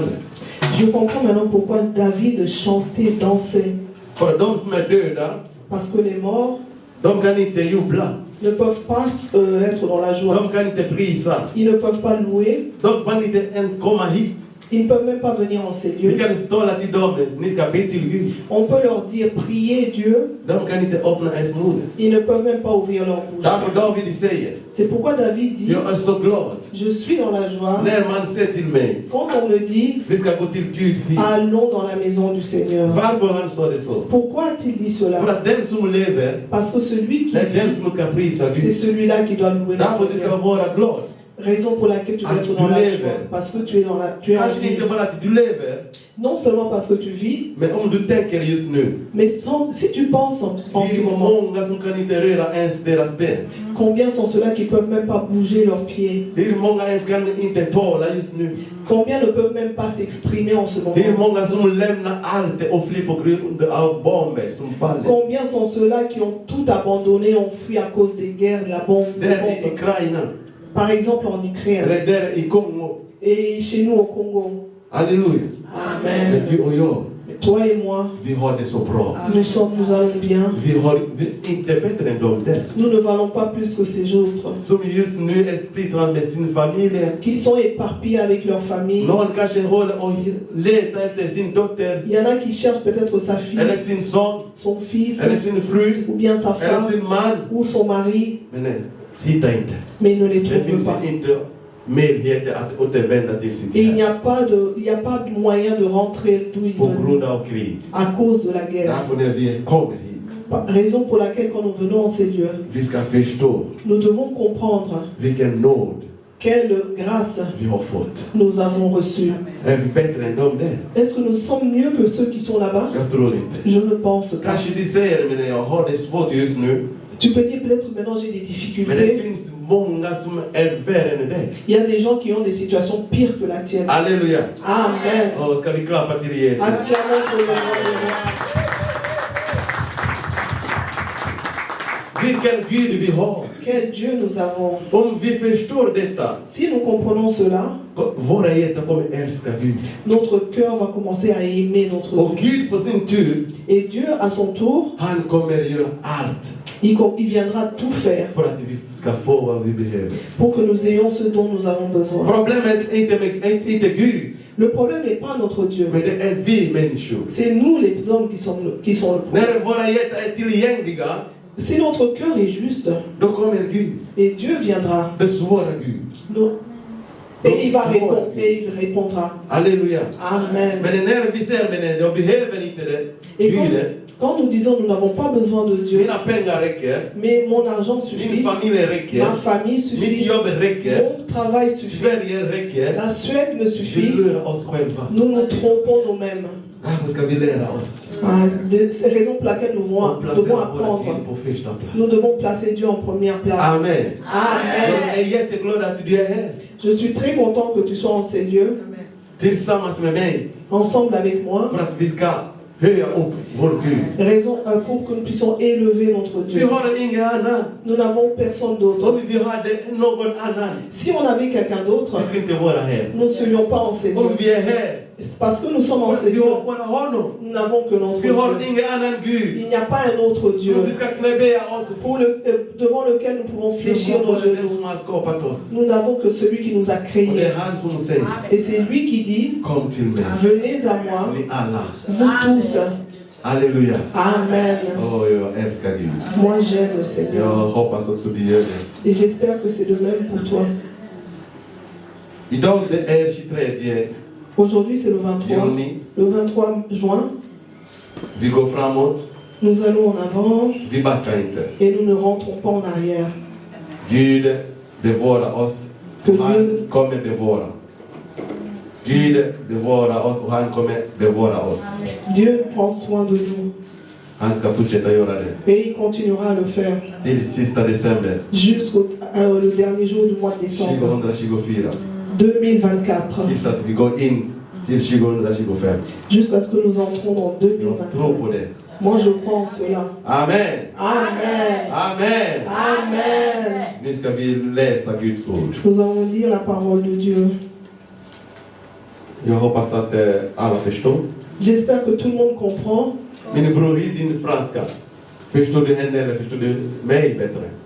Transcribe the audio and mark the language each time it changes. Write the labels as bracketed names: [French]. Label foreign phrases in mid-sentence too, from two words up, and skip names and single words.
[French] Je comprends maintenant pourquoi David chantait, dansait. [Swedish] För de som är döda, [French] Parce que les morts [Swedish] de kan inte jubla. [French] ne peuvent pas être dans la joie. [Swedish] De kan inte prisa. [French] Ils ne peuvent pas louer. [Swedish] De kan inte ens komma hit. [French] Ils ne peuvent même pas venir en ces [Swedish] Vi [French] lieux. [Swedish] kan tala till dem, ni ska be till Gud. [French] On peut leur dire, priez Dieu. [Swedish] De kan inte öppna ens munnen. [French] Ils ne peuvent même pas ouvrir leur bouche. [Swedish] Därför David säger, [French] C'est pourquoi David dit, [Swedish] jag är så glad [French] je suis dans la joie. [Swedish] när man säger till mig, [French] Quand on me dit, [Swedish] vi ska gå till Gud hit. [French] allons dans la maison du Seigneur. [Swedish] Varför han sa det så? [French] Pourquoi a-t-il dit [Swedish] För [French] cela? [Swedish] att den som lever, [French] Parce que celui qui [Swedish] det är den [French] vit, [Swedish] som ska prisa [French] c'est [Swedish] Gud. [French] celui-là qui doit louer le [Swedish] Därför du ska [French] Seigneur. [Swedish] vara glad. [French] Raison pour laquelle tu dois Ah, être dans tu la lèves. joie. Parce que tu es dans la, tu es en [Swedish] Kanske [French] vie. [Swedish] inte bara att du lever, [French] Non seulement parce que tu vis, [Swedish] men om du tänker just nu. [French] mais si tu penses en [Swedish] Det [French] ce [Swedish] är [French] moment, [Swedish] många som kan inte röra ens deras ben. [French] combien sont ceux-là qui ne peuvent même pas bouger leurs pieds? [Swedish] Det är många ens kan inte tala just nu. [French] Combien ne peuvent même pas s'exprimer en ce [Swedish] Det är [French] moment? [Swedish] många som lämnar allt och flyr på grund av bomber som faller. [French] Combien sont ceux-là qui ont tout abandonné, ont fui à cause des guerres, de la bombe, des [Swedish] Där i [French] bombes? [Swedish] Ukraina, [French] Par exemple en Ukraine [Swedish] eller där i Kongo. [French] et chez nous au Congo. [Swedish] Halleluja. Men [French] Amen. [Swedish] du och jag, [French] Toi et moi, [Swedish] vi har det så bra. [French] nous allons bien. [Swedish] Vi är inte bättre än de där. [French] Nous ne valons pas plus que ces autres [Swedish] Som just nu är splittrade med sin familj. [French] qui sont éparpillés avec leur famille. [Swedish] Någon kanske håller och letar efter sin dotter, [French] Il y en a qui cherchent peut-être sa fille, [Swedish] eller sin son, [French] son fils, [Swedish] eller sin fru, [French] ou bien sa [Swedish] eller [French] femme, [Swedish] sin man. [French] ou son mari, [Swedish] Men nej, hittar inte. [French] mais ils ne les [Swedish] Det [French] trouvent [Swedish] finns [French] pas. [Swedish] inte möjligheter att återvända till sitt [French] Et il n'y [Swedish] hem [French] a pas de moyen de rentrer d'où ils [Swedish] på [French] veulent [Swedish] grund av krig. [French] à cause de la guerre. [Swedish] Därför när vi kommer hit, [French] Raison pour laquelle quand nous venons en ces lieux, [Swedish] vi ska förstå [French] nous devons comprendre [Swedish] vilken nåd [French] quelle grâce [Swedish] vi har fått. [French] nous avons reçue. [Swedish] Är vi bättre än de där? [French] Est-ce que nous sommes mieux que ceux qui sont là-bas? [Swedish] Jag tror inte. [French] Je ne pense pas. [Swedish] Kanske de säger, men jag har det svårt just nu. [French] Tu peux dire peut-être maintenant j'ai des [Swedish] Men det [French] difficultés. [Swedish] finns många som är värre än dig. [French] Il y a des gens qui ont des situations pires que la tienne. [Swedish] Halleluja. [French] Amen. [Swedish] Ska vi klappa till Jesus? [French] Acclamons pour le nom de Dieu. [Swedish] Vilken Gud vi har. [French] Quel Dieu nous avons. [Swedish] Om vi förstår detta, [French] Si nous comprenons cela, [Swedish] våra hjärtan kommer älska Gud. [French] notre cœur va commencer à aimer notre [Swedish] Och [French] Dieu. [Swedish] Gud på sin tur, [French] Et Dieu, à son tour, [Swedish] han kommer göra allt [French] il viendra tout faire [Swedish] för att vi ska få vad vi behöver. [French] pour que nous ayons ce dont nous avons besoin. [Swedish] Problemet är inte Gud, [French] Le problème n'est pas notre Dieu, [Swedish] men det är vi människor. [French] c'est nous les hommes qui sont le problème. [Swedish] När våra hjärtan är tillgängliga, [French] Si notre cœur est juste, [Swedish] då kommer Gud. [French] et Dieu viendra, [Swedish] Det svåra Gud. [French] et il va répondre, et il répondra. [Swedish] Halleluja. [French] Amen. [Swedish] Men när vi ser, men jag behöver inte det. [French] Et [Swedish] Gud, [French] quand nous disons nous n'avons pas besoin de Dieu, [Swedish] mina pengar räcker, [French] mais mon argent [Swedish] min [French] suffit, [Swedish] familj räcker, [French] ma famille [Swedish] mitt [French] suffit, [Swedish] jobb räcker, [French] mon travail suffit, [Swedish] Sverige räcker. [French] la Suède me [Swedish] Vi [French] suffit, [Swedish] lurar oss själva. [French] nous nous trompons nous-mêmes. [Swedish] Därför ska vi lära oss [French] C'est la raison pour laquelle nous devons [Swedish] att placera våra [French] apprendre. [Swedish] Gud på första [French] Nous [Swedish] plats. [French] devons placer Dieu en première place. [Swedish] Amen. [French] Amen. [Swedish] Jag är jätteglad att du är här. [French] Je suis très content que tu sois en ces lieux, [Swedish] Tillsammans med mig. [French] ensemble avec moi, [Swedish] För att vi ska höja upp vår Gud. [French] raison pour que nous puissions élever notre [Swedish] Vi [French] Dieu. [Swedish] har ingen annan. [French] Nous n'avons personne d'autre. [Swedish] Om vi hade någon annan, [French] Si on avait quelqu'un d'autre, [Swedish] vi skulle inte vara här. [French] nous ne serions pas en ces [Swedish] Om [French] lieux. [Swedish] vi är här, [French] C'est parce que nous sommes en ces [Swedish] vi [French] lieux, [Swedish] har bara honom. [French] nous n'avons que notre [Swedish] Vi har [French] Dieu. [Swedish] ingen annan Gud. [French] Il n'y a pas un autre Dieu [Swedish] Som vi ska knäböja oss [French] devant lequel nous pouvons [Swedish] Vi [French] fléchir [Swedish] har [French] nos [Swedish] bara den [French] genoux. [Swedish] som har skapat oss. [French] Nous n'avons que celui qui nous a [Swedish] Och det [French] créés. [Swedish] är han som säger, [French] Et c'est lui qui dit, [Swedish] kom till mig, [French] venez à moi, [Swedish] ni alla. [French] vous tous. [Swedish] Halleluja. [French] Amen. [Swedish] Jag älskar Gud. [French] Moi j'aime le Seigneur. [Swedish] Jag hoppas också du gör det. [French] Et j'espère que c'est de même pour toi. [Swedish] Idag det är 23 [French] Aujourd'hui c'est le 23. [Swedish] juni. [French] Le 23 juin, [Swedish] Vi går framåt. [French] nous allons en avant [Swedish] Vi backar inte. [French] et nous ne rentrons pas en arrière. [Swedish] Gud bevarar oss. Och han kommer bevara. Gud bevarar oss och han kommer bevara oss. [French] Dieu prend soin de nous [Swedish] Han ska fortsätta göra det. [French] et il continuera à le faire [Swedish] Till sista december [French] jusqu'au le dernier jour du mois de décembre [Swedish] 2024. [French] 2024, [Swedish] Tills att vi går in till 2025. [French] jusqu'à ce que nous entrons dans [Swedish] Jag tror [French] 2025. [Swedish] på det. [French] Moi je crois en cela. [Swedish] Amen. [French] Amen. [Swedish] Amen. [French] Amen. [Swedish] Nu ska vi läsa Guds ord. [French] Nous allons lire la parole de Dieu. [Swedish] Jag hoppas att alla förstår. [French] J'espère que tout le monde comprend. [Swedish] Min bror, i din franska. Förstår du henne eller förstår du mig bättre?